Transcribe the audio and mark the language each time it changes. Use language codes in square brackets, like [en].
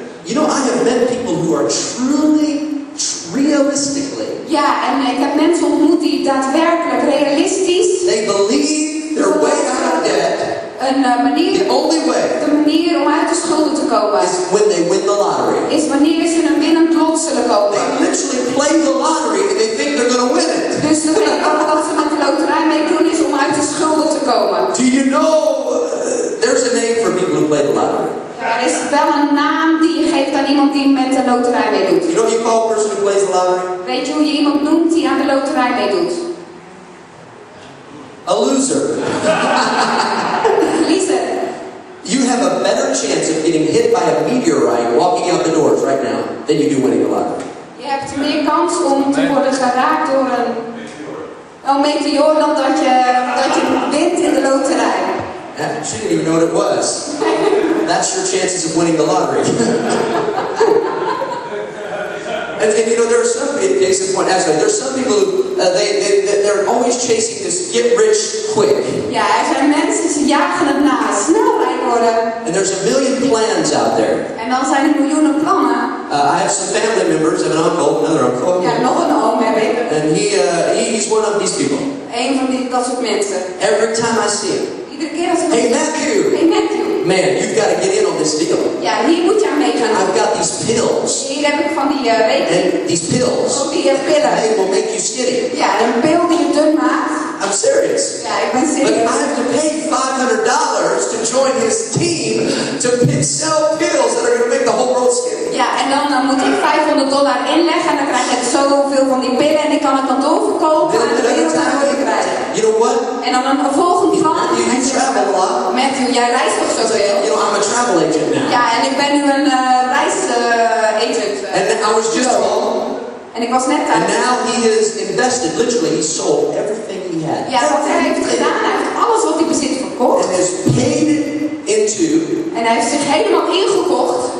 [en] You know, I have met people who are truly, realistically. [nl] Ja, en ik heb mensen ontmoet die daadwerkelijk realistisch. [en] They believe their way out of debt. [nl] Een manier. [en] The only way. [nl] De manier om uit de schulden te komen. [en] Is when they win the lottery. [nl] Is wanneer ze een winnend lot zullen kopen. [en] They literally play the lottery and they think they're going to win it. [nl] Dus ze denken dat ze met de loterij mee doen is om uit de schulden te komen. [en] Do you know? There's a name for people who play the lottery. [nl] Er is wel een naam die je geeft aan iemand die met de loterij meedoet. [en] You know what you call a person who plays the lottery? [nl] Weet je hoe je iemand noemt die aan de loterij meedoet? [en] A loser. [nl] Verliezer. [en] You have a better chance of getting hit by a meteorite walking out the doors right now than you do winning the lottery. [nl] Je hebt meer kans om te worden geraakt door een meteoor dan dat je wint in de loterij. [en] She didn't even know what it was. That's your chances of winning the lottery. And you know, there are some case in point. Actually, there's some people who they're always chasing this get rich quick. [nl] Ja, er zijn mensen die jagen het na, snel rijk worden. [en] And there's a million plans out there. [nl] En dan zijn er miljoenen plannen. [en] I have some family members. I have an uncle, another uncle. [nl] Ja, nog een oom heb ik. [en] And he's one of these people. [nl] Een van dat soort mensen. [en] Every time I see him. [nl] Iedere keer als ik [en] Hey Matthew. Hey Matthew. Man, you've got to get in on this deal. [nl] Ja, hier moet je aan mee gaan doen. [en] I've got these pills. [nl] Hier heb ik van die rekening. [en] And these pills. [nl] Ook die pillen. [en] They will make you skinny. [nl] Ja, een pil die je dun maakt. [en] I'm serious. [nl] Ja, ik ben [en] But [nl] serieus. [en] I have to pay $500 to join his team to sell pills that are going to make the whole world skinny. [nl] Ja, en dan moet ik $500 inleggen en dan krijg ik zoveel van die pillen en ik kan het dan doorverkopen en de wereld aan worden krijgen. [en] You know what? [nl] En dan een volgend plan. [en] You travel a lot. [nl] Matthew, jij reist toch zoveel? [en] You know, I'm a travel agent now. [nl] Ja, en ik ben nu een reisagent. [en] And I was just home. [nl] En ik was net thuis. [en] And now he has invested, literally, he sold everything he had. [nl] Ja, wat hij heeft gedaan, hij heeft alles wat hij bezit verkocht. [en] And has paid it into [nl] En hij heeft zich helemaal ingekocht.